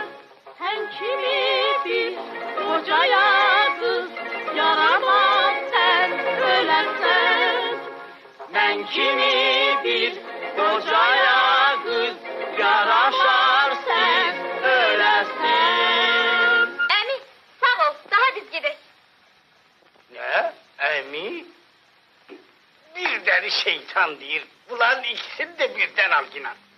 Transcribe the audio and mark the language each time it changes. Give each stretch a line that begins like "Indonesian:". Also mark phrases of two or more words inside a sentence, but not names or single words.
Turkish: Sən kimi bir kocaya kız yaramaz sen ölərsən.
Azerbaijani: Mən kimi bir qocaya qız yaraşar siz öləsin. Əmi sağ ol, daha biz gedək.
Turkish: Ne? Emi? Bir deli şeytan değil. Ulan ikisini de birden al yine.